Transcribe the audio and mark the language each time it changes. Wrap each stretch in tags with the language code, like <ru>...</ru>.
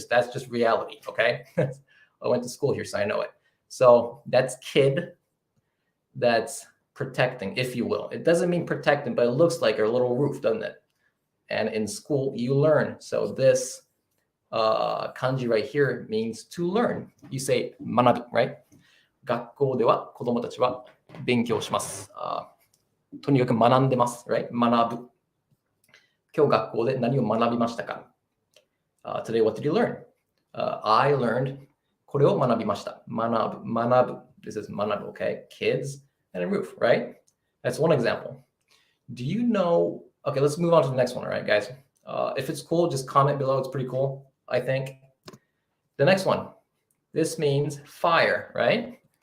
<en>That's just reality, okay? I went to school here, so I know it. So that's kid. That's protecting, if you will. It doesn't mean protecting, but it looks like a little roof, doesn't it? And in school, you learn. So this kanji right here means to learn. You say manabu, right?</en> <ja>学校では子供たちは勉強します。とにかく学んでます、right? 学ぶ。今日学校で何を学びましたか？</ja> <en>Today, what did you learn? I learned</en> <ja>これを学びました。学ぶ。</ja> <en>This is 学ぶ, okay? Kids and a roof, right? That's one example. Do you know? Okay, let's move on to the next one, all right, guys? If it's cool, just comment below. It's pretty cool, I think. The next one. This means fire, right?</en>